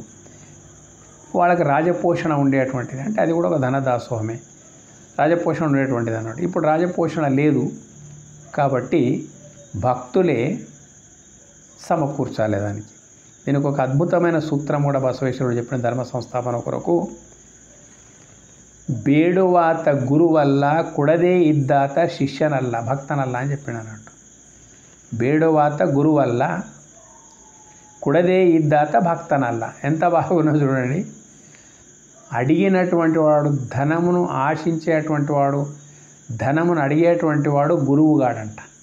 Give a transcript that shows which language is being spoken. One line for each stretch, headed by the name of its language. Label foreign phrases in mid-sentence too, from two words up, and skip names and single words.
Telugu: వాళ్ళకి రాజపోషణ ఉండేటువంటిది. అంటే అది కూడా ఒక ధనదాసోహమే. రాజపోషణ ఉండేటువంటిది అన్నమాట. ఇప్పుడు రాజపోషణ లేదు కాబట్టి భక్తులే సమకూర్చాలి దానికి. దీనికి ఒక అద్భుతమైన సూత్రం కూడా బసవేశ్వరుడు చెప్పిన ధర్మ సంస్థాపన కొరకు.
Kannada: ಬೇಡುವಾತ ಗುರುವಲ್ಲ ಕೊಡದೇ ಇದ್ದಾತ ಶಿಷ್ಯನಲ್ಲ ಭಕ್ತನಲ್ಲ
Telugu: అని చెప్పాడు అన్నట్టు.
Kannada: ಬೇಡುವಾತ ಗುರುವಲ್ಲ ಕೊಡದೇ ಇದ್ದಾತ ಭಕ್ತನಲ್ಲ.
Telugu: ఎంత బాగున్నదో చూడండి. అడిగినటువంటి వాడు, ధనమును ఆశించేటువంటి వాడు, ధనమును అడిగేటువంటి వాడు గురువుగాడంట.